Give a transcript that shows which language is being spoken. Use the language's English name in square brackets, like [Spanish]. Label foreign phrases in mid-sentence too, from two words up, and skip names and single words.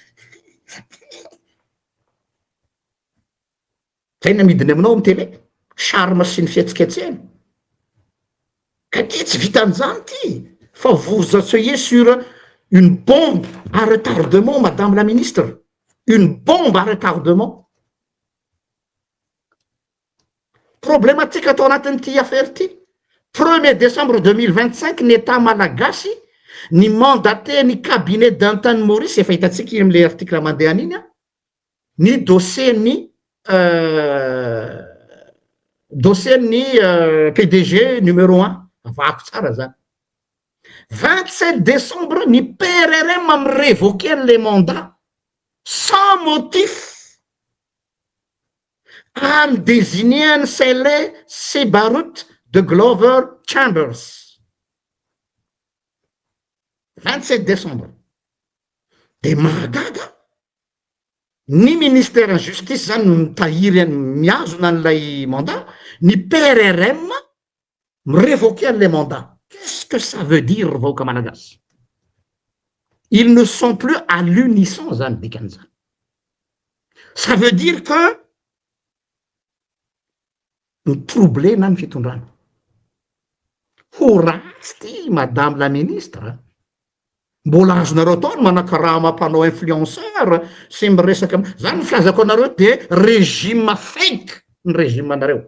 [Malagasy] zay namidiny aminao amy tele charme sy ny fihetsiketsehana ka ty tsy vitan'izany ty fa [French] vous asseyez sur une bombe à retardement madame la ministre une bombe à retardement [Malagasy] problématique atao anatin'ity affaire ty 1er décembre 2025 ny état malagasy ny mandaté ny cabinet d'Antan Maurice efa hitatsika am'le article mandeha an'iny ny dossier ny [French] PDG numéro 1 [Malagasy] avako tsara zany [French] 27 décembre ny PRRM amy révoquer les mandats sans motif am désigner Sele Sebarut de Glover Chambers. 27 décembre. [Malagasy] De mahagaga ny [French] ministère justice [Malagasy] zany mitahiry miazona an'ilay mandat, ny PRRM révoquer an'ilay mandat. [French] Qu'est-ce que ça veut dire [Malagasy] vahoaka malagasy? [French] Ils ne sont plus à l'unisson [Malagasy] zany dikan'izany. [French] Ça veut dire que troublena [Malagasy] ny fitondrana. Ho ratsy ty [French] madame la ministre. [Malagasy] Mbola azonareo atao ny manakarama mpanao influenceur sy miresaka zany ny filazako anareo de régime fake ny régime anareo.